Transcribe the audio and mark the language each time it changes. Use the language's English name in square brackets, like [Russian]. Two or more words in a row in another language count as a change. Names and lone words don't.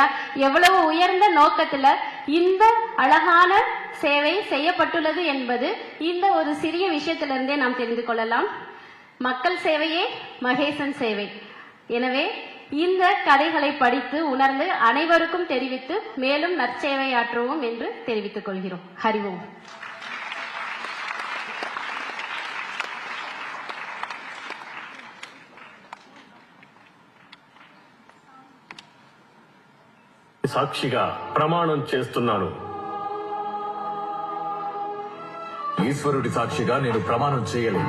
[Tamil] எவ்வளவு உயர்ந்த நோக்கத்துல இந்த அழகான சேவை செய்யப்பட்டுள்ளது என்பது இந்த ஒரு சிறிய விஷயத்திலிருந்தே நாம் தெரிந்து கொள்ளலாம். மக்கள் சேவையே மகேசன் சேவை. எனவே இந்த கதைகளை படித்து உணர்ந்து அனைவருக்கும் தெரிவித்து மேலும் நற்சேவையாற்றுவோம் என்று தெரிவித்துக் கொள்கிறோம். ஹரி ஓம். [Telugu] సాక్షిగా ప్రమాణం చేస్తున్నాను. ఈశ్వరుడి సాక్షిగా నేను ప్రమాణం చేయలేను.